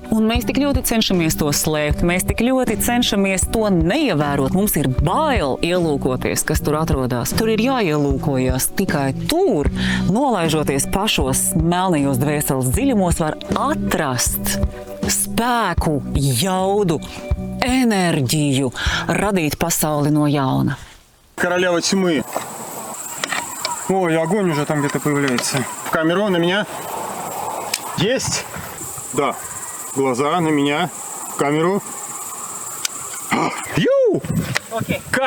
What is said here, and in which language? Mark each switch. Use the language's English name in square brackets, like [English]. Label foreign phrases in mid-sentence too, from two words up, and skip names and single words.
[Latvian] Un mēs tik ļoti cenšamies to slēpt, mēs tik ļoti cenšamies to neievērot. Mums ir bail ielūkoties, kas tur atrodas. Tur ir jāielūkojas. Tikai tur, nolaižoties pašos melnajos dvēseles dziļumos, var atrast spēku, jaudu, enerģiju, radīt pasauli no jauna. [Russian] Королева тьмы. Ой, огонь уже там где-то появляется. В камеру, на меня. Есть? Да. Глаза на меня. В камеру. Ю! Окей. Кат!